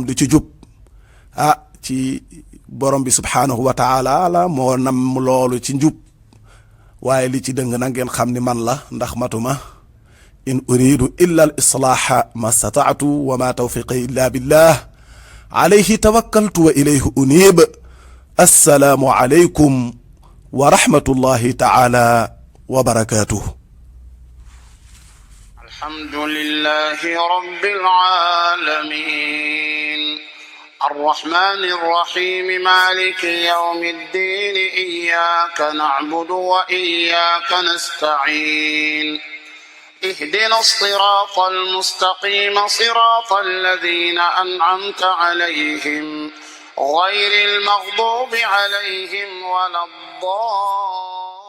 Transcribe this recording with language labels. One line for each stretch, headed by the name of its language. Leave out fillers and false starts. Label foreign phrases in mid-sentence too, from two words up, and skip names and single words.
Wolof: di ci jub ci borom bi
Arabic: سبحانه وتعالى
Wolof: la moo nam loolu ci njub waaye li ci dëng na ngeen xam ni man la ndax matuma
Arabic: إن أريد إلا الإصلاح ما استطعت وما توفيقي إلا بالله عليه توكلت وإليه أنيب السلام عليكم ورحمة الله تعالى وبركاته الحمد لله رب العالمين الرحمن الرحيم مالك يوم الدين إياك نعبد وإياك نستعين اهدنا الصراط المستقيم صراط الذين أنعمت عليهم غير المغضوب عليهم ولا الضالين